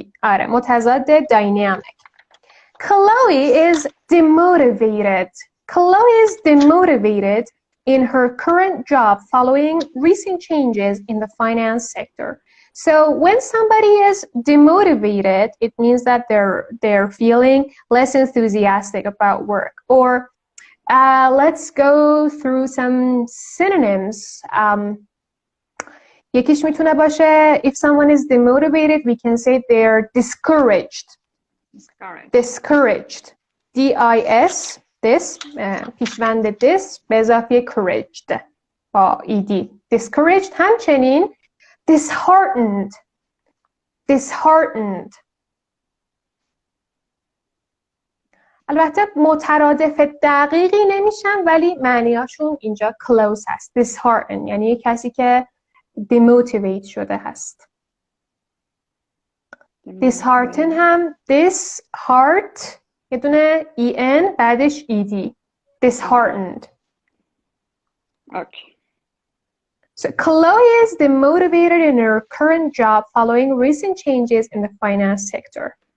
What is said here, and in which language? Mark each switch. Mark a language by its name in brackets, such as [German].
[Persian] آره، متضاد dynamic. [English] Chloe is demotivated. Chloe is demotivated in her current job following recent changes in the finance sector. So when somebody is demotivated, it means that they're feeling less enthusiastic about work. Or let's go through some synonyms. [Persian] یکیش میتونه باشه [English] if someone is demotivated, we can say they're discouraged. Discouraged. D-I-S, this, پیشوند this به اضافه couraged با ed. Discouraged. [Persian] همچنین disheartened. [English] Disheartened. [Persian] البته مترادف دقیقی نمیشن ولی معنیاشون اینجا close هست. Disheartened یعنی کسی که demotivate شده هست. dishearten هم this heart یه دونه en بعدش ed. disheartened. [English] Okay. So Chloe is demotivated in her current job following recent changes in the finance sector.